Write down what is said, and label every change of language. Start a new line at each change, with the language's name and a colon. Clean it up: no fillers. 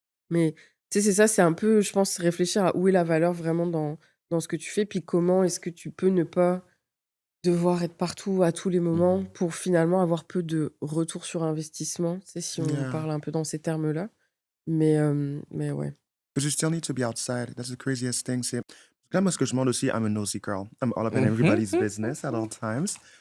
French: Mais tu sais, c'est ça, c'est un peu, je pense, réfléchir à où est la valeur vraiment dans ce que tu fais, puis comment est-ce que tu peux ne pas devoir être partout à tous les moments Mhm. pour finalement avoir peu de retour sur investissement, tu sais, si on
English: Yeah.
French: parle un peu dans ces termes-là. Mais ouais.
English: Because you still need to be outside. That's the craziest thing.
French: C'est là, moi, ce que je demande aussi,
English: I'm a nosy girl. I'm all up in everybody's business at all times.